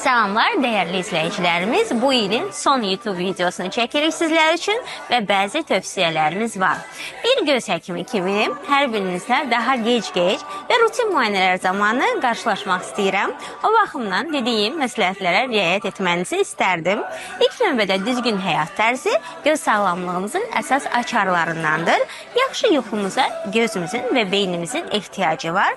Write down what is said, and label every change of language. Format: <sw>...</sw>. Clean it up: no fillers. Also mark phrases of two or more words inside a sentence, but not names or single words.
<tr>Salamlar değerli izleyicilerimiz.</tr> <az>Bu ilin son YouTube videosunu çekirik</az> <tr>sizler için ve bazı tövsiyelerimiz var.</tr> <az>Bir göz həkimi kimi hər birinizlə daha gec və rutin müayinələr zamanı qarşılaşmaq istəyirəm. O baxımdan dediyim məsləhətlərə riayət etmənizi istərdim. İlk növbədə düzgün həyat tərzi göz sağlamlığımızın əsas açarlarındandır. Yaxşı yuxumuza gözümüzün və beynimizin ehtiyacı var.</az>